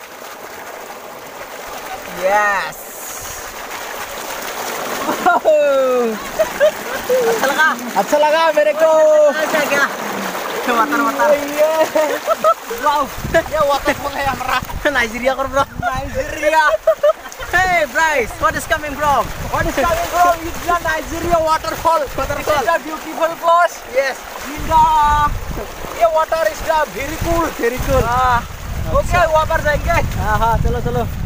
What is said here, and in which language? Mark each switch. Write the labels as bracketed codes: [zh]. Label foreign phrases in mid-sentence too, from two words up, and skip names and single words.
[en] Yes. [hi] अच्छा लगा मेरे को. [en] क्या water wow [hi] ya waterfall है हमारा [en] Nigeria kor bro. Nigeria Hey Bryce, what is coming from? It's the Nigeria waterfall. It's a beautiful place. Yes. In the water is very cool. [hi] Okay, वहाँ पर जाएंगे. हाँ चलो.